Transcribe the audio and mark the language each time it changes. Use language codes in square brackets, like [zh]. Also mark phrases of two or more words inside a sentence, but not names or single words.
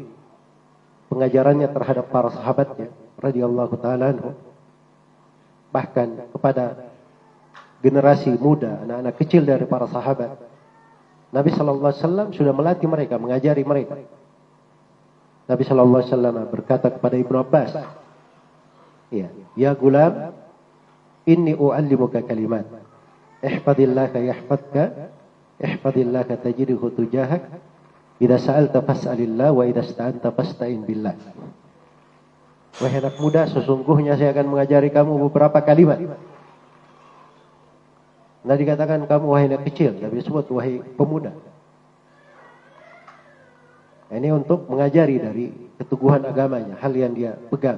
[id] Pengajarannya terhadap para sahabatnya [ar] رضي الله تعالى عنه, [id] bahkan kepada generasi muda, anak-anak kecil dari para sahabat, Nabi [ar] صلى الله عليه وسلم [id] sudah melatih mereka, mengajari mereka. Nabi [ar] صلى الله عليه وسلم [id] berkata kepada Ibnu Abbas, [ar] يا غلام، إني أعلمك كلمات, احفظ الله يحفظك، احفظ الله تجده تجاهك, إذا سألت فاسأل الله وإذا استعنت فاستعن بالله. [id] Wahai anak muda, sesungguhnya saya akan mengajari kamu beberapa kalimat. Nah dikatakan kamu wahai anak kecil, tapi disebut wahai pemuda. Ini untuk mengajari dari keteguhan agamanya, hal yang dia pegang.